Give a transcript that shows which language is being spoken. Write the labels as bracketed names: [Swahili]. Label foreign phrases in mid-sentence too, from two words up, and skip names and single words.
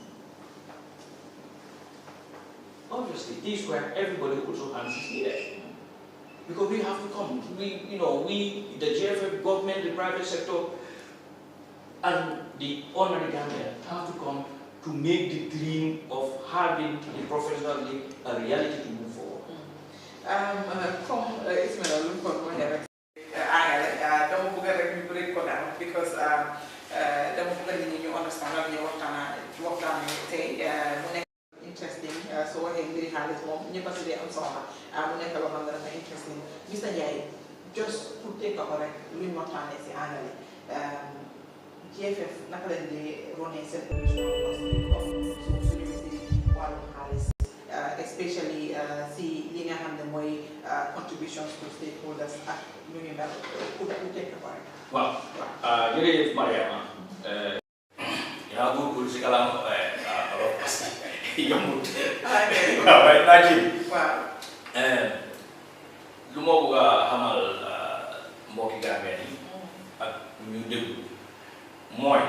[English] Obviously, this is where everybody also hands is needed. Because we have to come. We, the GFF, government, the private sector, and the ordinary Gambian have to come to make the dream of having the professional league a reality to move forward. [Wolof] Comme Ismaila lu ko waxee rek dama bëgg rek ñu break ko down because dama bëgg nit ñi ñu understand lan ñu waxtaanee tey mu nekk interesting soo waxee mbiri xaalis moom ñëpp a si dee am soxla mu nekk loo xam ne dafa interesting Mr Njie just pour tënk ko rek lu ñu waxtaanee si àngale GFF naka leen di running seen [English] professional cost of [Wolof] suñu si wàllum xaalis especially si li nga xam ne mooy [English] contributions to stakeholders [Wolof] ak lu ñu mel pour tënk ko rek. Waaw jërëjëf Mariama yaa góorgóorlu si kàllaama [French] alors parce que [Wolof] yombut. waaw waaye naa ji. waaw. lu ma bëgg a xamal mbokki Gambien yi ak ñu déglu mooy